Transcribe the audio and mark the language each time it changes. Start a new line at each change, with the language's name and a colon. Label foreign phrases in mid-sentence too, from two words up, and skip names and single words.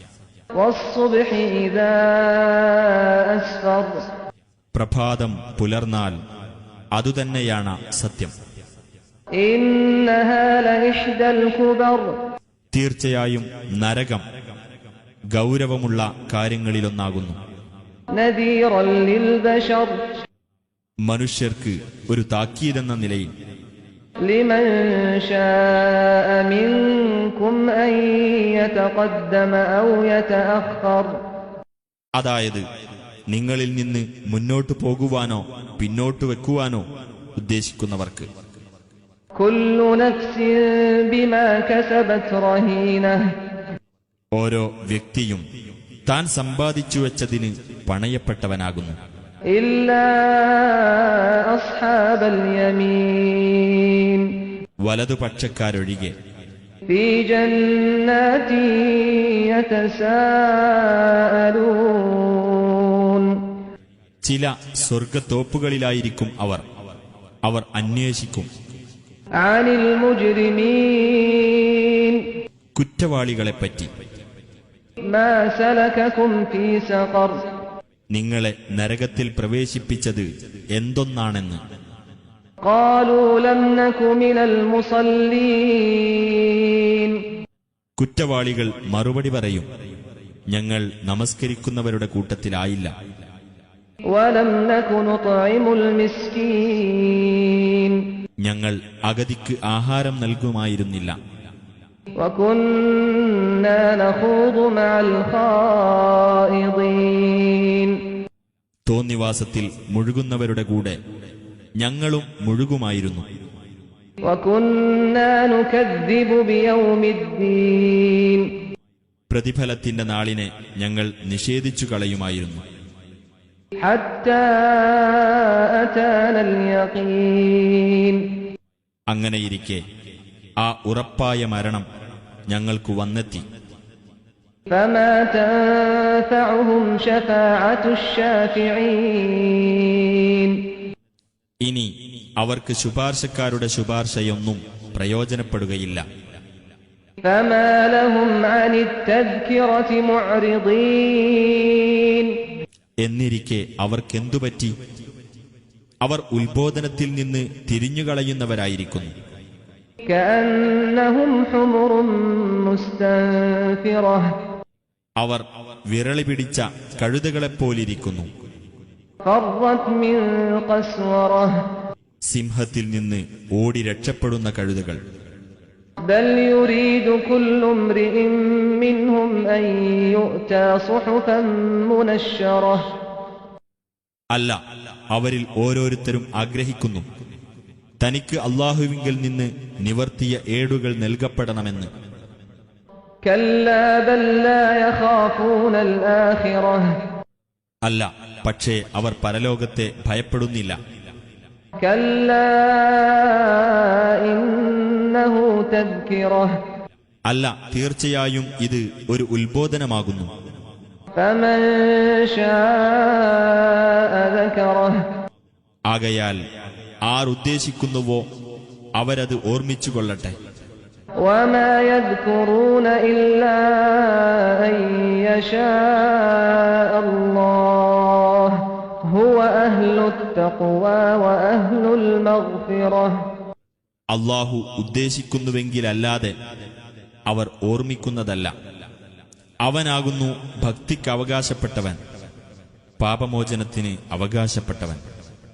Malayalam: പ്രഭാതം പുലർന്നാൽ അതുതന്നെയാണ് സത്യം. തീർച്ചയായും നരകം ഗൗരവമുള്ള കാര്യങ്ങളിലൊന്നാകുന്നു. മനുഷ്യർക്ക് ഒരു താക്കീതെന്ന നിലയിൽ
Arabic: لمن شاء منكم أن يتقدم أو يتأخر.
Malayalam: അതായത് നിങ്ങളിൽ നിന്ന് മുന്നോട്ടു പോകുവാനോ പിന്നോട്ടു വെക്കുവാനോ ഉദ്ദേശിക്കുന്നവർക്ക്.
Arabic: كل نفس بما كسبت رهينة.
Malayalam: ഓരോ വ്യക്തിയും താൻ സമ്പാദിച്ചു വെച്ചതിന് പണയപ്പെട്ടവനാകുന്നു.
Arabic: إلا أصحاب اليمين.
Malayalam: വലതുപക്ഷക്കാരൊഴികെ.
Arabic: في جنات يتساءلون.
Malayalam: ചില സ്വർഗത്തോപ്പുകളിലായിരിക്കും അവർ അന്വേഷിക്കും.
Arabic: عن المجرمين.
Malayalam: കുറ്റവാളികളെപ്പറ്റി.
Arabic: ما سلككم في سقر.
Malayalam: നിങ്ങളെ നരകത്തിൽ പ്രവേശിപ്പിച്ചത് എന്തൊന്നാണെന്ന്.
Arabic: قالوا لم نك من المصلين.
Malayalam: കുറ്റവാളികൾ മറുപടി പറയും, ഞങ്ങൾ നമസ്കരിക്കുന്നവരുടെ കൂട്ടത്തിലായില്ല.
Arabic: ولم نك نطعم المسكين.
Malayalam: ഞങ്ങൾ അഗതിക്ക് ആഹാരം നൽകുമായിരുന്നില്ല.
Arabic: وكنا نخوض مع الخائضين.
Malayalam: തോന്നിവാസത്തിൽ മുഴുകുന്നവരുടെ കൂടെ ഞങ്ങളും മുഴുകുമായിരുന്നു.
Arabic: وكنا نكذب بيوم الدين.
Malayalam: പ്രതിഫലത്തിന്റെ നാളിനെ ഞങ്ങൾ നിഷേധിച്ചു കളയുമായിരുന്നു.
Arabic: حتى أتانا اليقين.
Malayalam: അങ്ങനെയിരിക്കെ ആ ഉറപ്പായ മരണം ഞങ്ങൾക്ക് വന്നെത്തി.
Arabic: فما تنفعهم شفاعة الشافعين.
Malayalam: ഇനി അവർക്ക് ശുപാർശക്കാരുടെ ശുപാർശയൊന്നും പ്രയോജനപ്പെടുകയില്ല.
Arabic: فما لهم عن التذكرة معرضين.
Malayalam: എന്നിരിക്കെ അവർക്കെന്തുപറ്റി? അവർ ഉത്ബോധനത്തിൽ നിന്ന് തിരിഞ്ഞുകളയുന്നവരായിരിക്കുന്നു.
Arabic: كأنهم حمر مستنفرة.
Malayalam: അവർ വിരളി പിടിച്ച കഴുതകളെപ്പോലിരിക്കുന്നു.
Arabic: فرت من قسورة.
Malayalam: സിംഹത്തിൽ നിന്ന് ഓടി രക്ഷപ്പെടുന്ന കഴുതകൾ.
Arabic: بل يريد كل امرئ منهم أن يؤتى صحفا منشرة.
Malayalam: അല്ല, അവരിൽ ഓരോരുത്തരും ആഗ്രഹിക്കുന്നു തനിക്ക് അല്ലാഹുവിങ്കൽ നിന്ന് നിവർത്തിയ ഏടുകൾ നൽകപ്പെടണമെന്ന്.
Arabic: كلا بل لا يخافون الآخرة.
Malayalam: അല്ല, പക്ഷേ അവർ പരലോകത്തെ ഭയപ്പെടുന്നില്ല.
Arabic: كلا إنه تذكرة
Malayalam: അല്ല, തീർച്ചയായും ഇത് ഒരു ഉത്ബോധനമാകുന്നു.
Arabic: فمن شاء ذكره
Malayalam: ആകയാൽ ആരുദ്ദേശിക്കുന്നുവോ അവരത് ഓർമ്മിച്ചുകൊള്ളട്ടെ.
Arabic: وما يذكرون إلا أن يشاء الله هو أهل التقوى وأهل المغفرة.
Malayalam: അല്ലാഹു ഉദ്ദേശിക്കുന്നുവെങ്കിലല്ലാതെ അവർ ഓർമ്മിക്കുന്നതല്ല. അവനാകുന്നു ഭക്തിക്ക് അവകാശപ്പെട്ടവൻ, പാപമോചനത്തിന് അവകാശപ്പെട്ടവൻ.